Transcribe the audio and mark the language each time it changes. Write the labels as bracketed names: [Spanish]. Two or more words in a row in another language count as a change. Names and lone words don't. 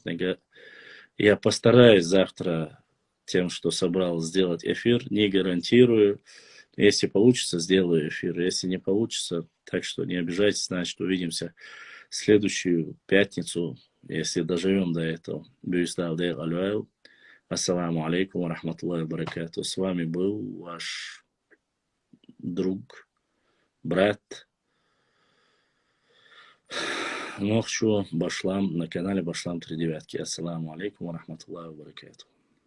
[Russian] Я постараюсь завтра тем, что собрал, сделать эфир. Не гарантирую. Если получится, сделаю эфир. Если не получится, так что не обижайтесь, значит, увидимся в следующую пятницу, если доживем до этого. Бюйсталдейл алюайл. [Arabic] السلام عليكم ورحمة الله وبركاته. [Russian] С вами был ваш друг, брат Нохчу Башлам на канале Башлам 39. [Arabic] السلام عليكم ورحمة الله وبركاته.